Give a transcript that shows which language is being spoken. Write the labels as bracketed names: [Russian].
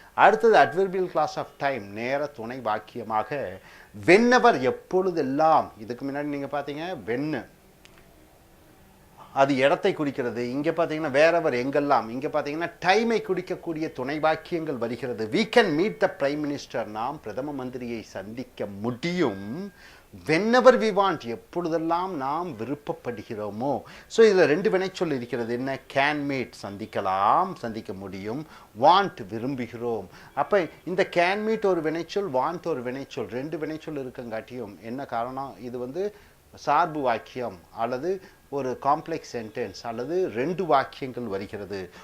[Tamil] அடுத்தது [English] adverbial class of time, [Tamil] நேர துணை வாக்கியமாக வென்னவர் எப்பொழுதெல்லாம். இதுக்கு முன்னாடி நீங்கள் பார்த்தீங்க வென்னு, அது இடத்தை குறிக்கிறது. இங்கே பார்த்தீங்கன்னா வேறெவர் எங்கெல்லாம், இங்கே பார்த்தீங்கன்னா டைமை குறிக்கக்கூடிய துணை வாக்கியங்கள் வருகிறது. [English] we can meet the prime minister, [Tamil] நாம் பிரதம மந்திரியை சந்திக்க முடியும். [English] whenever we want, [Tamil] எப்பொழுதெல்லாம் நாம் விருப்பப்படுகிறோமோ. ஸோ இதில் 2 வினைச்சொல் இருக்கிறது. என்ன? கேன் மீட் சந்திக்கலாம், சந்திக்க முடியும். வாண்ட் விரும்புகிறோம். அப்போ இந்த கேன் மீட் ஒரு வினைச்சொல், வாண்ட் ஒரு வினைச்சொல், 2 வினைச்சொல் இருக்கங்காட்டியும் என்ன காரணம்? இது சார்பு வாக்கியம் அல்லது ஒரு காம்ப்ளெக்ஸ் சென்டென்ஸ் அல்லது 2 வாக்கியங்கள் வருகிறது.